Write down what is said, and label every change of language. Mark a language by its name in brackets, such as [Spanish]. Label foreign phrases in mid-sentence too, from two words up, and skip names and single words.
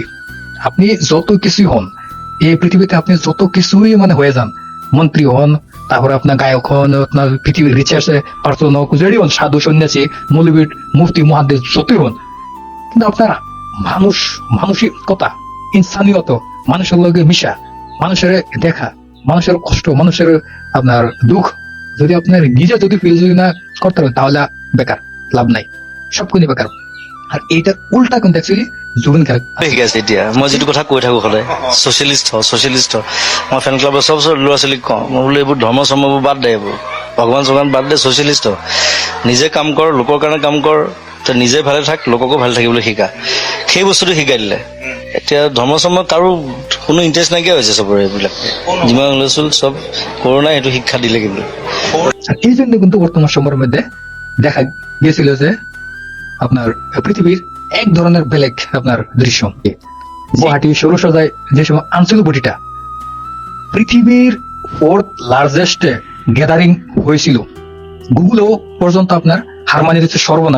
[Bangla] আপনি যত কিছুই হন এই পৃথিবীতে, আপনি যত কিছুই মানে হয়ে যান, মন্ত্রী হন, তারপরে আপনার গায়ক হন, আপনার পৃথিবীর [English] research person [Bangla] হোক, যেটি হন, সাধু সন্ন্যাসী, মৌলবী, মুফতি, মুহাদ্দিস, যতই হন, কিন্তু আপনার মানসিকতা, ইনসানিয়ত, মানুষের লগে মিশা, মানুষের দেখা, মানুষের কষ্ট, মানুষের আপনার দুঃখ যদি আপনার নিজে যদি ফিল যদি না করতে পারেন, তাহলে বেকার, লাভ নাই, সবকিছু বেকার। আর এইটার উল্টা কিন্তু অ্যাকচুয়ালি জুবিন গাৰ্গ [Assamese] ঠিক আছে। এতিয়া মই যিটো কথা কৈ থাকো সদায়, ছচিয়েলিষ্ট মই ফেন ক্লাবৰ চব ল'ৰা ছোৱালীক কওঁ, মই বোলো এইবোৰ ধৰ্ম চৰ্মবোৰ বাদ দে, এইবোৰ ভগৱান চগৱান বাদ দে, ছচিয়েলিষ্ট নিজে কাম কৰ, লোকৰ কাৰণে কাম কৰ, তই নিজে ভালে থাক, লোককো ভালে থাকিবলৈ শিকা। সেই বস্তুটো শিকাই দিলে। এতিয়া ধৰ্ম চৰ্ম কাৰো কোনো ইণ্টাৰেষ্ট নাইকিয়া হৈছে চবৰে। এইবিলাক যিমান হুলস্থুল চব কৰোণাই সেইটো শিক্ষা দিলে। [Bangla] কিন্তু এই জন্য কিন্তু বর্তমান সময়ের মধ্যে দেখা গিয়েছিল যে আপনার পৃথিবীর এক ধরনের বেলেগ আপনার দৃশ্য, গুয়াহাটি ষোড়শায় যে সময় আঞ্চলিক বডিটা পৃথিবীর [English] 4th largest gathering [Bangla] হয়েছিল, গুগলেও পর্যন্ত আপনার হার মানিয়ে দিচ্ছে, সর্বনাশ।